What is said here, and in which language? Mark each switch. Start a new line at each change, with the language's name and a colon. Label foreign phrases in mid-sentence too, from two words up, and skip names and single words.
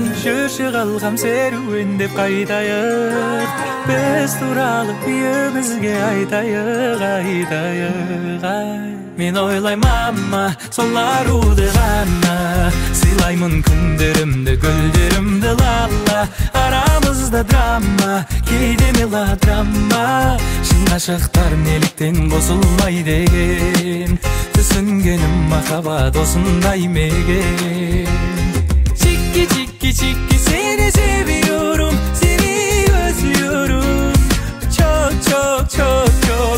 Kazakh: Жүрші қалғам серуендеп қайтайық, біз туралы үйімізге айтайық, мен ойлаймама, сол аруды ғана, сыйлаймын күндерімді, гүлдерімді лала, арамызда драма, кейде мелодрама, шын ғашықтар неліктен қосылмай деген, түсінгенім махаббат осындай мекен. Чики чики чики,
Turkish: seni seviyorum, seni özlüyorum, çok çok çok çok.